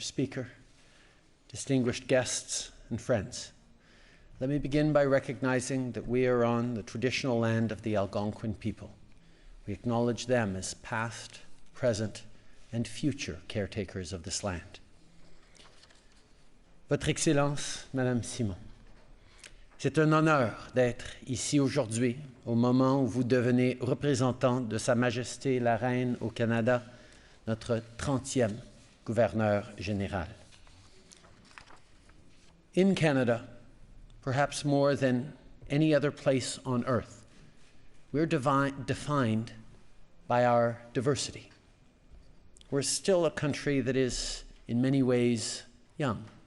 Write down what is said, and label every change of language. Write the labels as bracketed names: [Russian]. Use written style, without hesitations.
[English] Speaker, distinguished guests and friends, let me begin by recognizing that we are on the traditional land of the Algonquin people. We acknowledge them as past, present, and future caretakers of this land. [French] Votre Excellence, Madame Simon, c'est un honneur d'être ici aujourd'hui, au moment où vous devenez représentante de Sa Majesté la Reine au Canada, notre 30e gouverneur général. [English] In Canada, perhaps more than any other place on earth, we're defined by our diversity. We're still a country that is, in many ways, young.